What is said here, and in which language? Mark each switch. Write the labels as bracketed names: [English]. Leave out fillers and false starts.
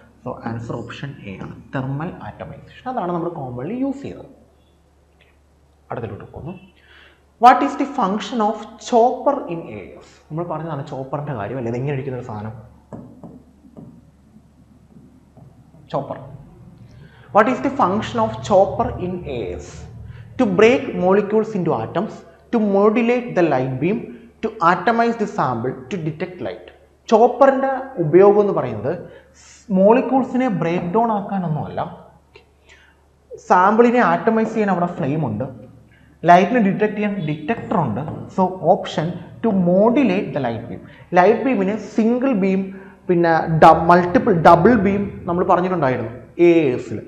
[Malayalam] So answer option A ആണ്, thermal ആറ്റമൈസേഷൻ. അതാണ് നമ്മൾ കോമൺലി യൂസ് ചെയ്യുന്നത്. അടുത്തിലോട്ട് പോകുന്നു. [English] What is the function of chopper in AS? [Malayalam] നമ്മൾ പറഞ്ഞതാണ് ചോപ്പറിൻ്റെ കാര്യം അല്ലേ. ഇതെങ്ങനെ ഇരിക്കുന്ന ഒരു സാധനം chopper. [English] What is the function of chopper in AS? To break molecules into atoms, to modulate the light beam, to atomize the sample, to detect light. [Malayalam] ചോപ്പറിൻ്റെ ഉപയോഗം എന്ന് പറയുന്നത് മോളിക്യൂൾസിനെ ബ്രേക്ക് ഡൗൺ ആക്കാനൊന്നുമല്ല, സാമ്പിളിനെ ആറ്റമൈസ് ചെയ്യാൻ അവിടെ ഫ്ലെയിം ഉണ്ട്, ലൈറ്റിനെ ഡിറ്റക്ട് ചെയ്യാൻ ഡിറ്റക്ടർ ഉണ്ട്. [English] So option to modulate the light beam. [Malayalam] Light ബീമിന് single beam പിന്നെ multiple double beam നമ്മൾ പറഞ്ഞിട്ടുണ്ടായിരുന്നു ASൽ.